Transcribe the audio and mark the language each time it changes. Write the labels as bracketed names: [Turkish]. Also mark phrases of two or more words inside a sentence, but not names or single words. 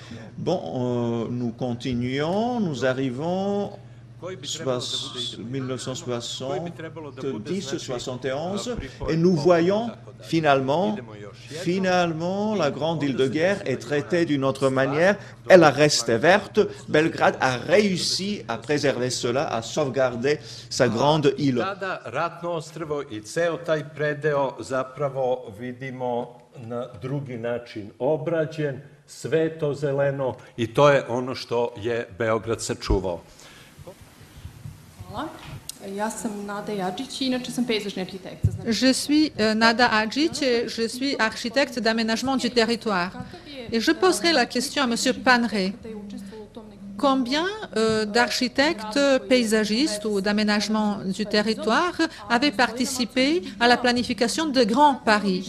[French] Bon, nous continuons, nous arrivons 1970-71 et nous voyons finalement la grande île de guerre est traitée d'une autre manière. Elle a resté verte. Belgrade a réussi à préserver cela, à sauvegarder sa grande île. [Serbian] Na drugi način obrađen, sve to zeleno i to je ono što je Beograd sačuvao. Hvala. Ja sam Nada Jadžić i inače sam pejzažni arhitekt. [French] Je suis Nada Hadžić et je suis architecte d'aménagement du territoire. Et je poserai la question à M. Panre. Combien d'architectes paysagistes ou d'aménagement du territoire avaient participé à la planification de Grand Paris?